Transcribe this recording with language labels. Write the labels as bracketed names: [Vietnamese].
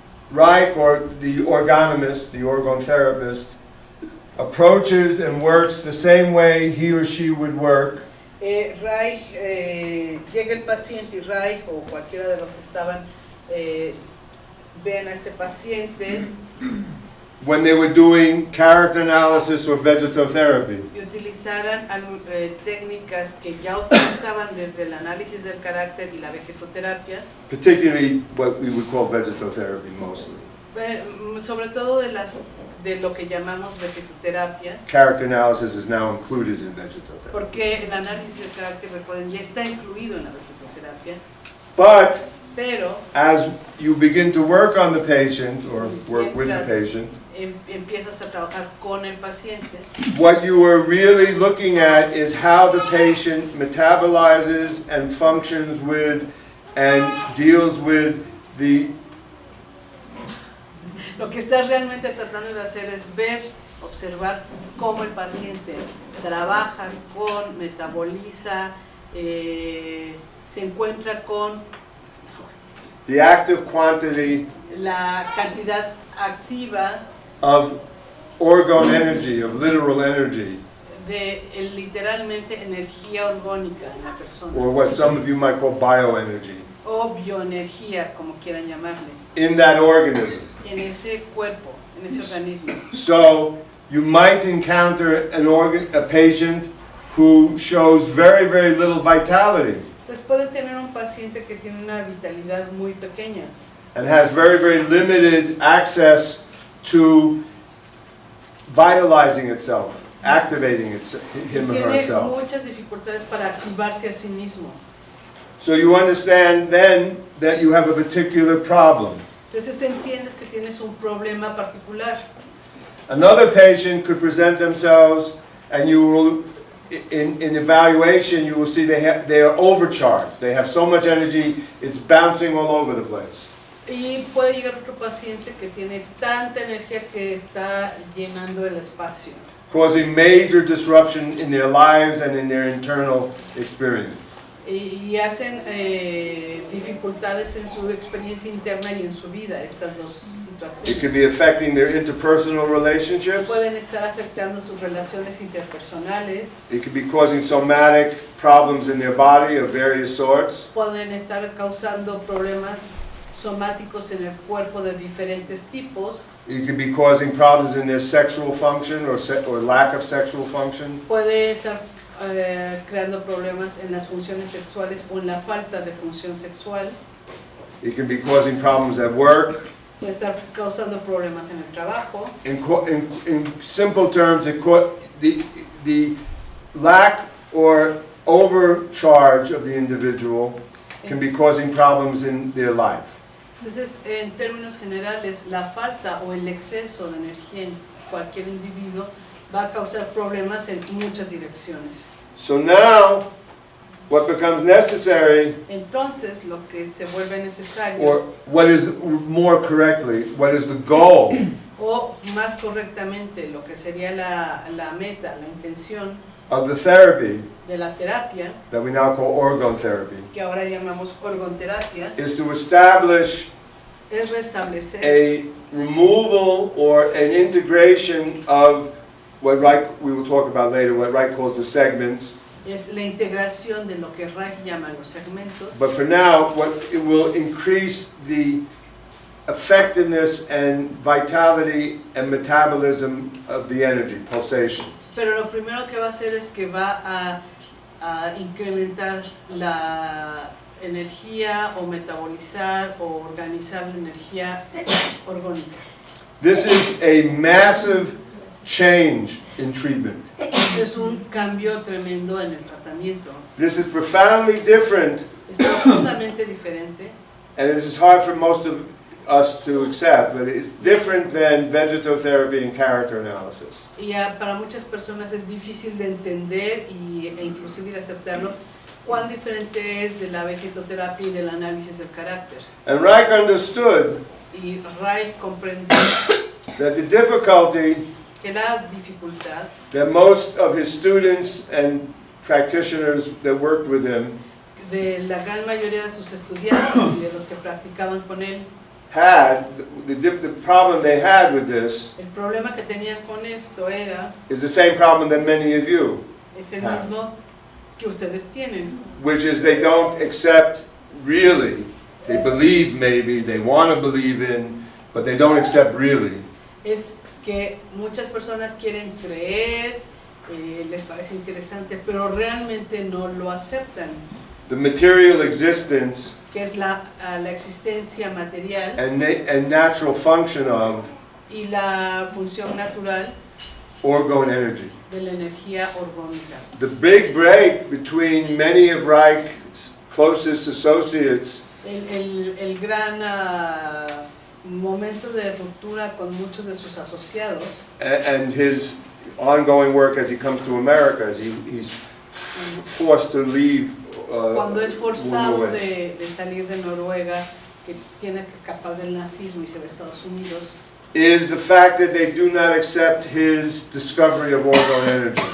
[English] Reich, or the orgonomist, the orgone therapist, approaches and works the same way he or she would work [Spanish] Reich, llega el paciente y Reich o cualquiera de los que estaban ven a este paciente [English] when they were doing character analysis or vegetotherapy. [Spanish] y utilizaran técnicas que ya utilizaban desde el análisis del carácter y la vegetoterapia, [English] Particularly what we would call vegetotherapy mostly. [Spanish] sobre todo de lo que llamamos vegetoterapia, [English] Character analysis is now included in vegetotherapy. [Spanish] porque el análisis del carácter, recuerden, ya está incluido en la vegetoterapia, [English] But [Spanish] pero [English] as you begin to work on the patient or work with the [Spanish] Mientras- [English] patient, [Spanish] empiezas a trabajar con el paciente, [English] what you are really looking at is how the patient metabolizes and functions with and deals with the [Spanish] lo que estás realmente tratando de hacer es ver observar cómo el paciente trabaja con, metaboliza, se encuentra con [English] the active quantity [Spanish] la cantidad activa [English] of orgone energy, of literal energy, [Spanish] de literalmente energía orgánica en la persona, [English] or what some of you might call bioenergy, [Spanish] o bioenergía, como quieran llamarle, [English] in that organism. [Spanish] en ese cuerpo, en ese organismo. [English] So you might encounter a patient who shows very, very little vitality [Spanish] Entonces pueden tener un paciente que tiene una vitalidad muy pequeña [English] and has very, very limited access to vitalizing itself, activating [Spanish] y [English] him or [Spanish] tiene [English] herself. [Spanish] muchas dificultades para activarse a sí mismo. [English] So you understand then that you have a particular problem. [Spanish] Entonces entiendes que tienes un problema particular. [English] Another patient could present themselves and you will, in evaluation, you will see they are overcharged. They have so much energy, it's bouncing all over the place. [Spanish] Y puede llegar otro paciente que tiene tanta energía que está llenando el espacio, [English] Causing major disruption in their lives and in their internal experience. [Spanish] y hacen dificultades en su experiencia interna y en su vida, estas dos [English] It could [Spanish] situaciones. [English] be affecting their interpersonal relationships. [Spanish] Pueden estar afectando sus relaciones interpersonales, [English] It could be causing somatic problems in their body of various sorts. [Spanish] pueden estar causando problemas somáticos en el cuerpo de diferentes tipos, [English] It could be causing problems in their sexual function or lack of sexual function. [Spanish] puede estar creando problemas en las funciones sexuales o en la falta de función sexual, [English] It can be causing problems at work. [Spanish] puede estar causando problemas en el trabajo. [English] In simple terms, the lack or overcharge of the individual can be causing problems in their life. [Spanish] Entonces, en términos generales, la falta o el exceso de energía en cualquier individuo va a causar problemas en muchas direcciones. [English] So now, what becomes necessary, [Spanish] Entonces, lo que se vuelve necesario, [English] or what is more correctly, what is the goal [Spanish] o más correctamente, lo que sería la meta, la intención [English] of the therapy [Spanish] de la terapia, [English] that we now call orgone therapy, [Spanish] que ahora llamamos orgonterapia, [English] is to establish [Spanish] es restablecer [English] a removal or an integration of what we will talk about later, what Reich calls the segments. [Spanish] es la integración de lo que Reich llama los segmentos, [English] But for now, it will increase the effectiveness and vitality and metabolism of the energy, pulsation. [Spanish] pero lo primero que va a hacer es que va a incrementar la energía o metabolizar o organizar la energía orgónica. [English] This is a massive change in treatment. [Spanish] Es un cambio tremendo en el tratamiento. [English] This is profoundly different, [Spanish] Es profundamente diferente [English] and this is hard for most of us to accept, but it's different than vegetotherapy and character analysis. [Spanish] y para muchas personas es difícil de entender e inclusive de aceptarlo cuán diferente es de la vegetoterapia y del análisis del carácter. [English] And Reich understood [Spanish] Y Reich comprendió [English] that the difficulty [Spanish] que la dificultad [English] that most of his students and practitioners that worked with him [Spanish] de la gran mayoría de sus estudiantes y de los que practicaban con él, [English] had, the problem they had with this [Spanish] el problema que tenían con esto era, [English] is the same problem that many of you, [Spanish] es el mismo que ustedes tienen, [English] which is they don't accept really, they believe maybe, they want to believe in, but they don't accept really. [Spanish] es que muchas personas quieren creer, les parece interesante, pero realmente no lo aceptan, [English] The material existence [Spanish] que es la existencia material [English] and natural function of [Spanish] y la función natural [English] orgone energy. [Spanish] de la energía orgónica. [English] The big break between many of Reich's closest associates [Spanish] El gran momento de ruptura con muchos de sus asociados [English] and his ongoing work as he comes to America, as he's forced to leave [Spanish] cuando es forzado Noruega. de salir de Noruega, que tiene que escapar del nazismo y se va a Estados Unidos, [English] is the fact that they do not accept his discovery of orgone energy.